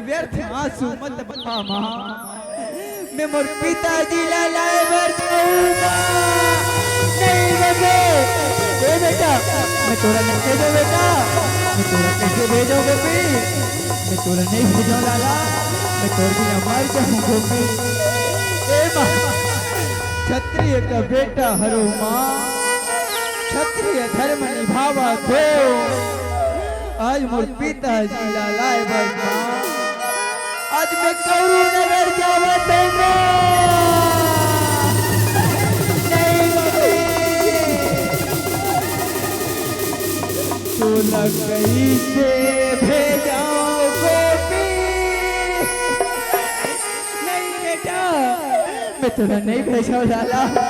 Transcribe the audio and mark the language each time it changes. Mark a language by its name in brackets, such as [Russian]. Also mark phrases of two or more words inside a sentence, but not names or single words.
[Chhattisgarhi] व्यर्थ आंसू मत बहा माँ मैं मोर पिताजी ला लाए बर जाऊंगा नहीं बे ए बेटा मैं तोरा नहीं भेजो बेटा मैं तोरा कैसे भेजो गोपी मैं तोरा नहीं भेजो लाला मैं तोर बिना मर जाऊं गोपी ए माँ क्षत्रिय का बेटा हरो माँ क्षत्रिय धर्म निभावा दो आज मोर पिताजी ला लाए बर माँ आज मैं कौरू नगर जावा दूंगा नहीं गोपी तो लग गई से भेजाओ गोपी मैं तुझे नहीं भेजो लाला